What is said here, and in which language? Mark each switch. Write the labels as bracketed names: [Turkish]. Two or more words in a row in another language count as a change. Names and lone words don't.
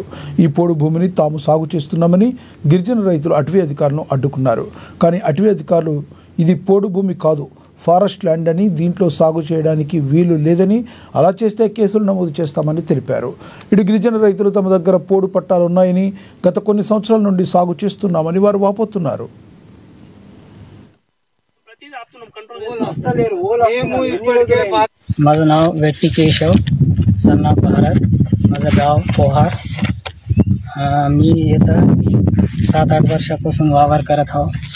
[Telugu] ఈ పోడు భూమిని తాము సాగు చేస్తున్నామని గిరిజన రైతులు అటవీ అధికారులను అడ్డుకున్నారు. కానీ అటవీ అధికారులు ఇది పోడు భూమి కాదు, [English] forest land [Telugu] అని, దీంట్లో సాగు చేయడానికి వీలు లేదని, అలా చేస్తే కేసులు నమోదు చేస్తామని తెలిపారు. ఇటు గిరిజన రైతులు తమ దగ్గర పోడు పట్టాలు ఉన్నాయని, గత కొన్ని సంవత్సరాల నుండి సాగు చేస్తున్నామని వారు వాపోతున్నారు. [Marathi] माझं नाव वेट्टी केशव सन्ना भारत, माझं गाव पोहार. मी इथं 7-8 वर्षापासून वावर करत आहो.